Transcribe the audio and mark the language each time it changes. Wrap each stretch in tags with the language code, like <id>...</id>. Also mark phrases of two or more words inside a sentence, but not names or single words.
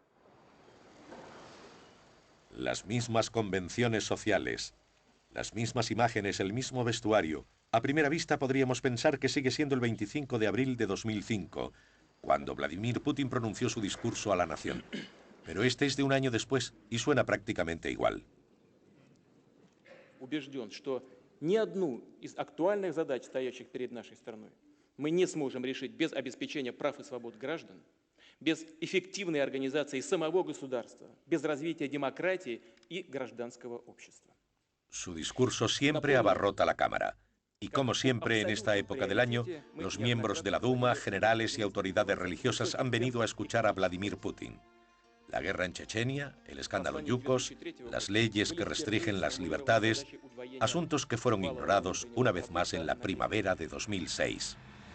<es>Las mismas convenciones sociales, las mismas imágenes, el mismo vestuario. A primera vista podríamos pensar que sigue siendo el 25 de abril de 2005, cuando Vladimir Putin pronunció su discurso a la nación. Pero este es de un año después y suena prácticamente igual.</es> <ru>Убежден, что ни одну из актуальных задач, стоящих перед нашей страной, мы не сможем решить без обеспечения прав и свобод граждан, без эффективной организации самого государства, без развития демократии и гражданского общества.</ru> <es>Su discurso siempre abarrota la Cámara. Y como siempre en esta época del año, los miembros de la Duma, generales y autoridades religiosas han venido a escuchar a Vladimir Putin. La guerra en Chechenia, el escándalo Yukos, las leyes que restringen las libertades, asuntos que fueron ignorados una vez más en la primavera de 2006.</es>